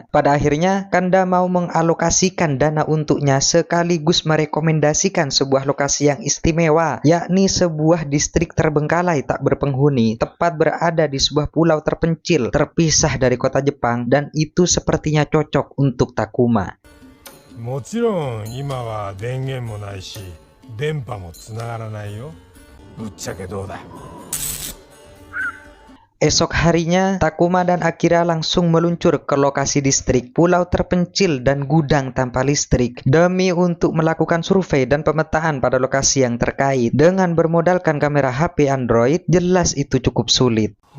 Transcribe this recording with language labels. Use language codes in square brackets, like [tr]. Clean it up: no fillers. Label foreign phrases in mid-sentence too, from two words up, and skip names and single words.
[id] Pada akhirnya Kanda mau mengalokasikan dana untuknya sekaligus merekomendasikan sebuah lokasi yang istimewa, yakni sebuah distrik terbengkalai tak berpenghuni, tepat berada di sebuah pulau terpencil terpisah dari kota Jepang, dan itu sepertinya cocok untuk Takuma. [ja] もちろん今は電源もないし電波もつながらないよ。ぶっちゃけどうだ。 [id] Esok harinya, Takuma dan Akira langsung meluncur ke lokasi distrik, pulau terpencil dan gudang tanpa listrik demi untuk melakukan survei dan pemetaan pada lokasi yang terkait. Dengan bermodalkan kamera HP Android, jelas itu cukup sulit.